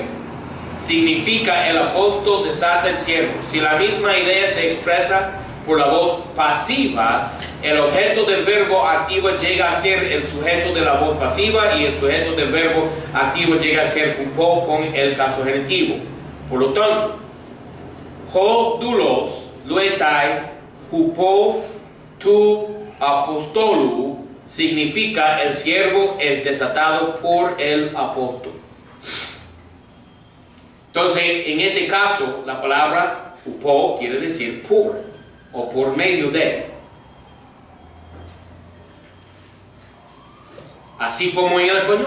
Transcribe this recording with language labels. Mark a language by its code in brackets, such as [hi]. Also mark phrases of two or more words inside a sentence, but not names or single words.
[es] Significa el apóstol desata el siervo. Si la misma idea se expresa por la voz pasiva, el objeto del verbo activo llega a ser el sujeto de la voz pasiva y el sujeto del verbo activo llega a ser jupó con el caso genitivo. Por lo tanto, [el] ὁ δοῦλος λύεται ὑπὸ τοῦ ἀποστόλου [es] significa el siervo es desatado por el apóstol. Entonces, en este caso, la palabra jupó quiere decir por o por medio de. Así como en el español.